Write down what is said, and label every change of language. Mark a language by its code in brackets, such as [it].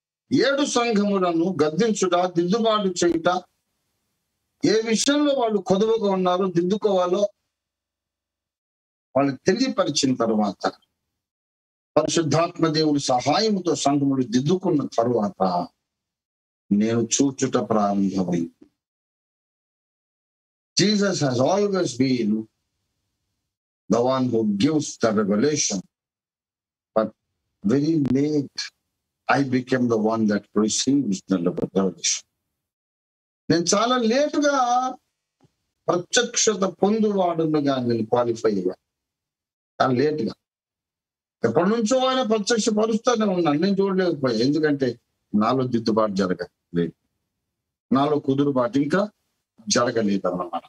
[te] 7 సంఘములను గద్దించుట, దిద్దుబాటు చేయుట, ఏ విషయంలో వాళ్ళు కొదువుగా ఉన్నారో దిద్దుకోవాలో వాళ్ళు తెలియపరిచిన తర్వాత పరిశుద్ధాత్మ దేవుని సహాయంతో సంఘములు దిద్దుకున్న తరువాత నేను చూచుట ప్రారంభమైంది. [en] Jesus has always been the one who gives the revelation, but very late I became the one that receives the revelation. [te] నేను చాలా లేటుగా ప్రత్యక్షత పొందువాడుగా నేను క్వాలిఫై అయ్యా. చాలా లేటుగా. ఎప్పటి నుంచో ఆయన ప్రత్యక్ష పరుస్తూనే ఉన్నాను, నేను చూడలేకపోయా. ఎందుకంటే నాలో దిద్దుబాటు జరగలేదు, నాలో కుదురుబాటు ఇంకా జరగలేదు అన్నమాట.